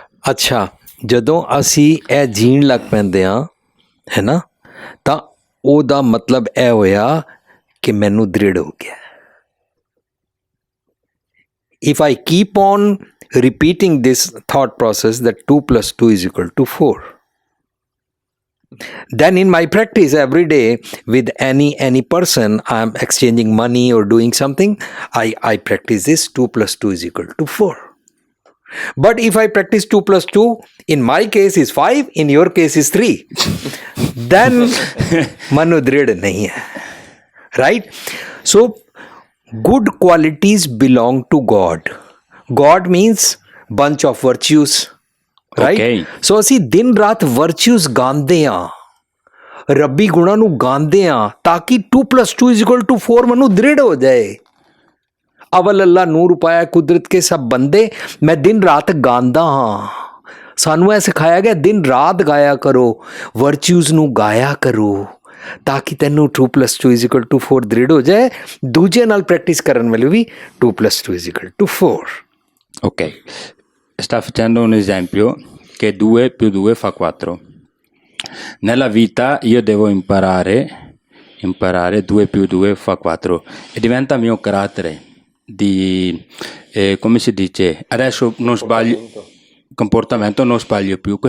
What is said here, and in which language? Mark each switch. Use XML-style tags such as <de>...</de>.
<pa>ਅੱਛਾ, ਜਦੋਂ ਅਸੀਂ ਇਹ ਜੀਣ ਲੱਗ ਪੈਂਦੇ ਹਾਂ, ਹੈ ਨਾ, ਤਾਂ ਉਹਦਾ ਮਤਲਬ ਇਹ ਹੋਇਆ ਕਿ ਮੈਨੂੰ ਦ੍ਰਿੜ ਹੋ ਗਿਆ.</pa> <en>If I keep on repeating this thought process that 2 plus 2 is equal to 4, then in my practice every day with any person I am exchanging money or doing something, I practice this 2 plus 2 is equal to 4. But if I practice 2 plus 2, in my case is 5, in your case is 3, then</en> <pa>manu drid nahi hai.</pa> <en>Right? So good qualities belong to God. God means bunch of virtues. Right? Okay.</en> <pa>So ਅਸੀਂ ਦਿਨ ਰਾਤ virtues ਗਾਉਂਦੇ ਹਾਂ, ਰੱਬੀ ਗੁਣਾਂ ਨੂੰ ਗਾਉਂਦੇ ਹਾਂ, ਤਾਂ ਕਿ</pa> <en>2 plus 2 is equal to 4</en> <pa>ਮੈਨੂੰ ਦ੍ਰਿੜ ਹੋ ਜਾਏ. ਅਵਲ ਅੱਲਾ ਨੂਰ ਪਾਇਆ ਕੁਦਰਤ ਕੇ ਸਭ ਬੰਦੇ, ਮੈਂ ਦਿਨ ਰਾਤ ਗਾਉਂਦਾ ਹਾਂ. ਸਾਨੂੰ ਇਹ ਸਿਖਾਇਆ ਗਿਆ ਦਿਨ ਰਾਤ ਗਾਇਆ ਕਰੋ, ਵਰਚੂਜ਼ ਨੂੰ ਗਾਇਆ ਕਰੋ, ਤਾਂ ਕਿ ਤੈਨੂੰ</pa> <en>2 plus 2 is equal to 4</en> <pa>ਦ੍ਰਿੜ ਹੋ ਜਾਏ. ਦੂਜੇ ਨਾਲ ਪ੍ਰੈਕਟਿਸ ਕਰਨ ਵੇਲੇ ਵੀ</pa> <en>2 plus 2 is equal to 4. Ok,</en> <it>sta facendo un esempio che 2 più 2 fa 4. Nella vita io devo imparare 2 più 2 fa 4 e diventa mio carattere di, come si dice, adesso non sbaglio, comportamento non sbaglio più.</it>